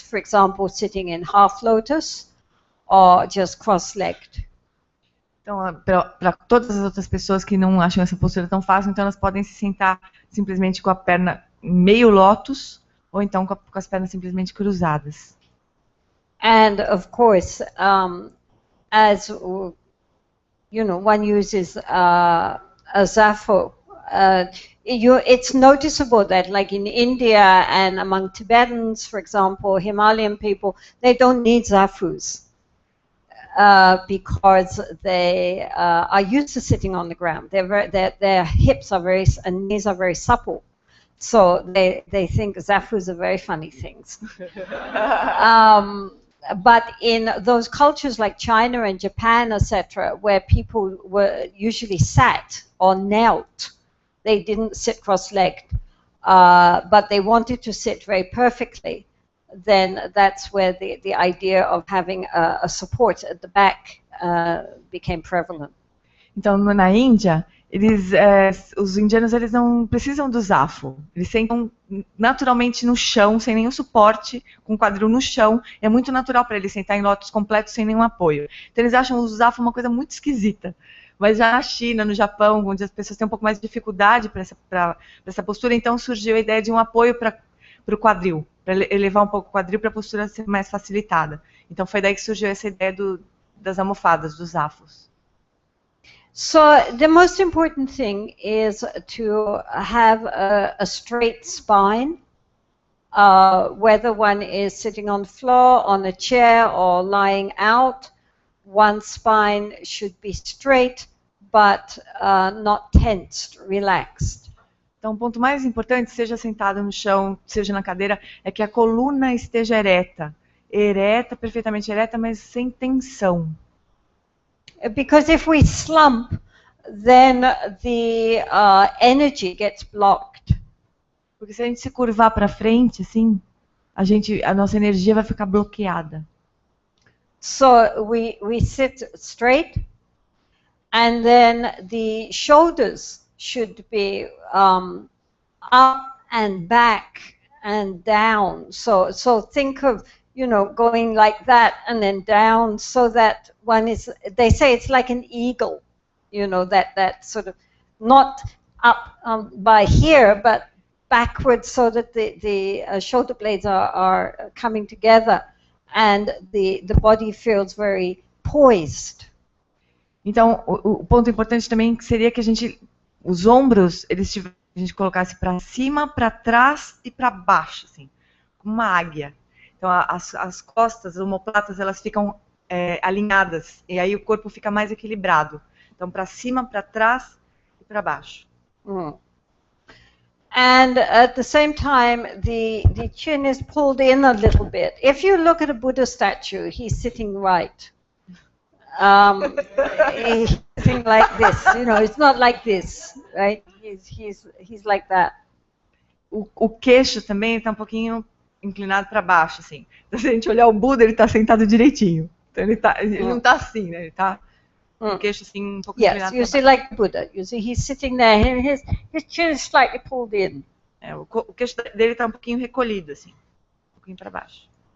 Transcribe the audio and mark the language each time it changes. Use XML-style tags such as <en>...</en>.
<en>For example, sitting in half lotus or just cross-legged.</en> <pt>Então, para todas as outras pessoas que não acham essa postura tão fácil, então elas podem se sentar simplesmente com a perna meio lótus ou então com as pernas simplesmente cruzadas.</pt> <en>And of course, as you know, one uses a zafu. It's noticeable that, like in India and among Tibetans, for example, Himalayan people, they don't need zafus. Because they are used to sitting on the ground. Their hips are and knees are very supple. So they think zafus are very funny things. But in those cultures like China and Japan, etc., where people were usually sat or knelt, they didn't sit cross-legged, but they wanted to sit very perfectly. Then that's where the idea of having a support at the back became prevalent.</en> <pt>Então, na Índia, os indianos eles não precisam do zafu. Eles sentam naturalmente no chão, sem nenhum suporte, com o quadril no chão. É muito natural para eles sentar em lótus completo sem nenhum apoio. Então, eles acham o zafu uma coisa muito esquisita. Mas já na China, no Japão, onde as pessoas têm um pouco mais de dificuldade para essa postura, então surgiu a ideia de um apoio para o quadril, para elevar um pouco o quadril para a postura ser mais facilitada. Então foi daí que surgiu essa ideia das almofadas, dos zafos.</pt> <en>So the most important thing is to have a straight spine, whether one is sitting on the floor, on a chair, or lying out. One spine should be straight, but not tensed, relaxed.</en> <pt>Então, o ponto mais importante, seja sentado no chão, seja na cadeira, é que a coluna esteja ereta, perfeitamente ereta, mas sem tensão.</pt> <en>Because if we slump, then the energy gets blocked.</en> <pt>Porque se a gente se curvar para frente, assim, a nossa energia vai ficar bloqueada.</pt> <en>So we sit straight, and then the shoulders should be up and back and down. So think of, going like that and then down, so that one is, they say it's like an eagle, that sort of not up by here, but backwards, so that the shoulder blades are coming together and the body feels very poised.</en> <pt>Então, o ponto importante também seria que os ombros, a gente colocasse para cima, para trás e para baixo, assim, como uma águia. Então, as costas, as omoplatas, elas ficam alinhadas, e aí o corpo fica mais equilibrado. Então, para cima, para trás e para baixo.</pt> <en>And at the same time, the chin is pulled in a little bit. If you look at a Buddha statue, he's sitting right. He's sitting like this, it's not like this, right? He's like that.</en> <pt>O queixo também está um pouquinho inclinado para baixo, assim. Então, se a gente olhar o Buda, ele está sentado direitinho. Então, ele não está assim, né? Ele está com o queixo assim um pouco inclinado para baixo.</pt> <en>Yes, you see, like Buddha. You see, he's sitting there, and his chin is slightly pulled in.</en> <pt>O queixo dele está um pouquinho recolhido, assim, um pouquinho para baixo.</pt>